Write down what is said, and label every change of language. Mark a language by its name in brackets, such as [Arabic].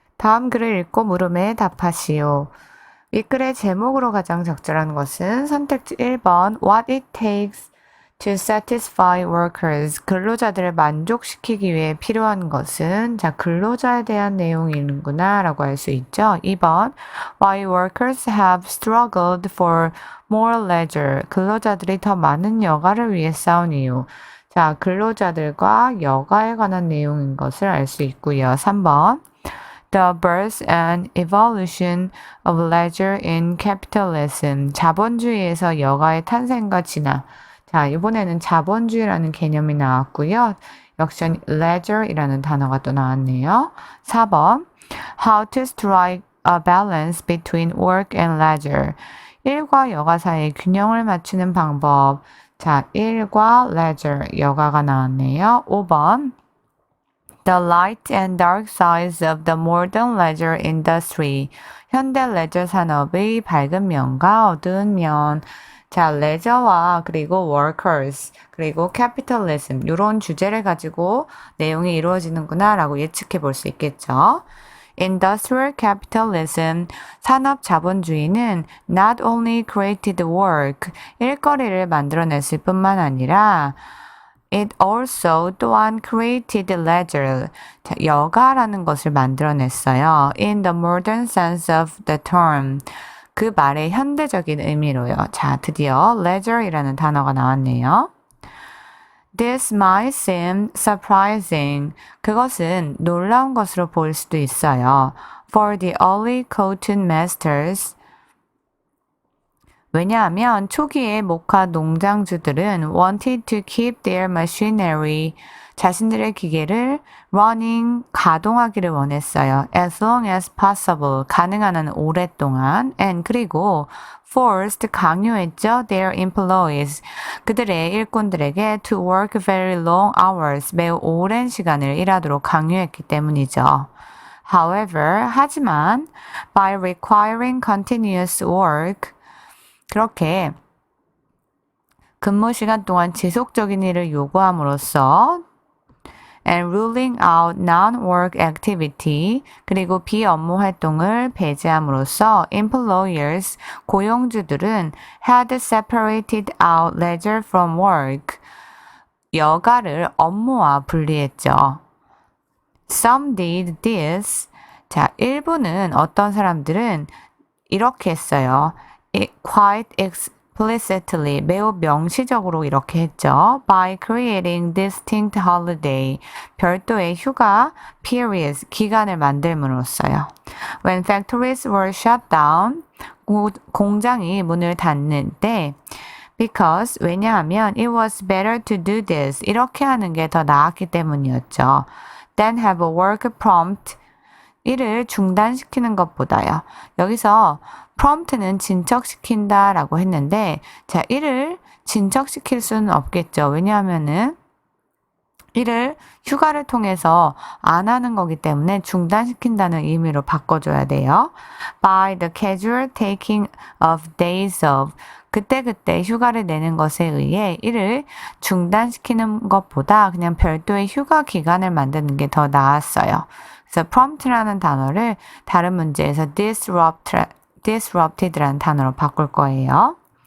[Korean] 다음 글을 읽고 물음에 답하시오. 이 글의 제목으로 가장 적절한 것은 선택지 1번 [English] What it takes to satisfy workers. [Korean] 근로자들을 만족시키기 위해 필요한 것은 자 근로자에 대한 내용이는구나 라고 할 수 있죠. [English] 2번 Why workers have struggled for more leisure. [Korean] 근로자들이 더 많은 여가를 위해 싸운 이유. 자 근로자들과 여가에 관한 내용인 것을 알 수 있고요. [English] 3번 The birth and evolution of leisure in capitalism. [Korean] 자본주의에서 여가의 탄생과 진화. 자, 이번에는 자본주의라는 개념이 나왔고요. 역시 leisure이라는 단어가 또 나왔네요. [English] 4번 How to strike a balance between work and leisure. [Korean] 일과 여가 사이의 균형을 맞추는 방법. 자, 일과 leisure, 여가가 나왔네요. [English] 5번 The light and dark sides of the modern leisure industry. [Korean] 현대 레저 산업의 밝은 면과 어두운 면. 자, 레저와 그리고 workers, 그리고 capitalism 이런 주제를 가지고 내용이 이루어지는구나 라고 예측해 볼 수 있겠죠. [English] Industrial capitalism, [Korean] 산업 자본주의는 [English] not only created work, [Korean] 일거리를 만들어냈을 뿐만 아니라 [English] It also [Korean] 또한 [English] created leisure, [Korean] 여가라는 것을 만들어냈어요. [English] In the modern sense of the term. [Korean] 그 말의 현대적인 의미로요. 자, 드디어 leisure이라는 단어가 나왔네요. [English] This might seem surprising. [Korean] 그것은 놀라운 것으로 보일 수도 있어요. [English] For the early cotton masters. [Korean] 왜냐하면 초기의 목화 농장주들은 [English] wanted to keep their machinery, [Korean] 자신들의 기계를 [English] running, [Korean] 가동하기를 원했어요. [English] As long as possible, [Korean] 가능한 한 오랫동안. And 그리고 forced, 강요했죠. [English] Their employees, [Korean] 그들의 일꾼들에게 [English] to work very long hours, [Korean] 매우 오랜 시간을 일하도록 강요했기 때문이죠. [English] However, [Korean] 하지만 [English] by requiring continuous work, [Korean] 그렇게 근무 시간 동안 지속적인 일을 요구함으로써 and [English] ruling out non-work activity, [Korean] 그리고 비업무 활동을 배제함으로써 [English] employers, [Korean] 고용주들은 [English] had separated out leisure from work, [Korean] 여가를 업무와 분리했죠. [English] Some did this. [Korean] 자, 일부는 어떤 사람들은 이렇게 했어요. [English] Quite explicitly, [Korean] 매우 명시적으로 이렇게 했죠. [English] By creating distinct holiday, [Korean] 별도의 휴가 [English] periods, [Korean] 기간을 만들므로써요. [English] When factories were shut down, [Korean] 공장이 문을 닫는 때 [English] because, [Korean] 왜냐하면 [English] it was better to do this, [Korean] 이렇게 하는 게 더 나았기 때문이었죠. [English] Than have a work prompt, [Korean] 일을 중단시키는 것보다요. 여기서 prompt는 진척시킨다 라고 했는데 자, 일을 진척시킬 수는 없겠죠. 왜냐하면은 일을 휴가를 통해서 안 하는 거기 때문에 중단시킨다는 의미로 바꿔줘야 돼요. [English] By the casual taking of days off. [Korean] 그때그때 휴가를 내는 것에 의해 일을 중단시키는 것보다 그냥 별도의 휴가 기간을 만드는 게 더 나았어요. 그래서 prompt라는 단어를 다른 문제에서 disrupted라는 단어로 바꿀 거예요.